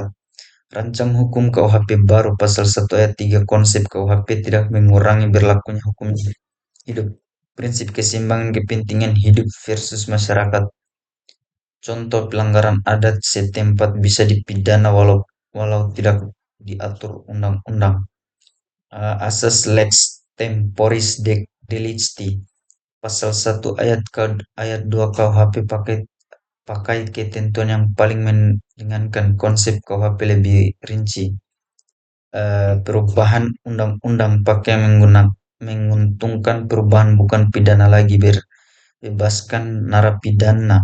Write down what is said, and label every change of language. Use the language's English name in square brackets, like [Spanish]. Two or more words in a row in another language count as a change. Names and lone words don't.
[Indonesian] Rancang hukum KUHP baru pasal 1 ayat 3 konsep KUHP tidak mengurangi berlakunya hukum hidup. Prinsip keseimbangan kepentingan hidup versus masyarakat. Contoh pelanggaran adat setempat bisa dipidana walau tidak diatur undang-undang. Asas [Latin] lex temporis delicti [Indonesian] pasal 1 ayat 2 KUHP pakai ketentuan yang paling meringankan konsep KUHP lebih rinci. Perubahan undang-undang pakai menguntungkan perubahan bukan pidana lagi bebaskan narapidana.